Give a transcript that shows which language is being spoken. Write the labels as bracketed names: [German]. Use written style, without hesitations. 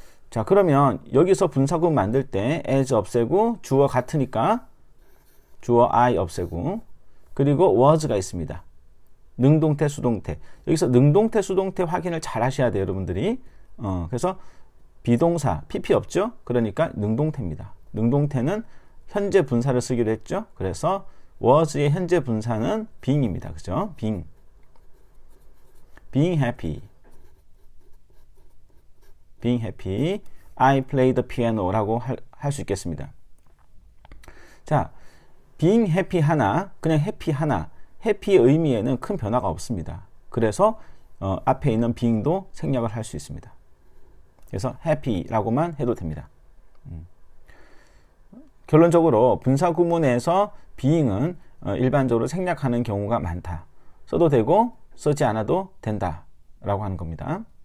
[Korean] 자, 그러면 여기서 분사구문 만들 때 as 없애고 주어 같으니까 주어 I 없애고 그리고 was가 있습니다. 능동태, 수동태. 여기서 능동태, 수동태 확인을 잘 하셔야 돼요, 여러분들이. 그래서 비동사, pp 없죠? 그러니까 능동태입니다. 능동태는 현재 분사를 쓰기로 했죠. 그래서 was의 현재 분사는 being입니다. 그죠? [English] being happy, I play the piano라고 할 수 있겠습니다. [Korean] 자, [English] being happy [Korean] 하나, 그냥 happy 하나, happy의 의미에는 큰 변화가 없습니다. 그래서 앞에 있는 being도 생략을 할 수 있습니다. 그래서 happy라고만 해도 됩니다. 결론적으로 분사구문에서 being은 일반적으로 생략하는 경우가 많다. 써도 되고 쓰지 않아도 된다 라고 하는 겁니다.